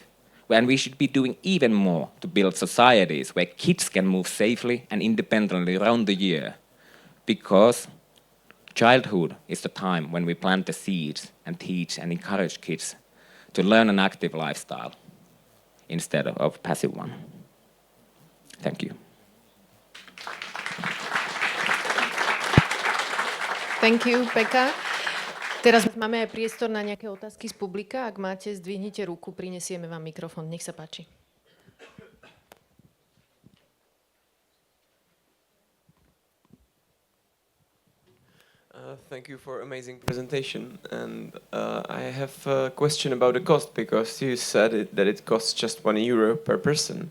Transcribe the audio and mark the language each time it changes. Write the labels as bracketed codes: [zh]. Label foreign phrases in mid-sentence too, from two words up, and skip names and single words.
[en] And we should be doing even more to build societies where kids can move safely and independently around the year, because childhood is the time when we plant the seeds and teach and encourage kids to learn an active lifestyle instead of a passive one. Thank you. Thank you, Pekka. [sk] Teraz máme aj priestor na nejaké otázky z publika. Ak máte, zdvihnite ruku, prinesieme vám mikrofón. Nech sa páči. [en] Thank you for amazing presentation. And I have a question about the cost, because you said that it costs just €1 per person.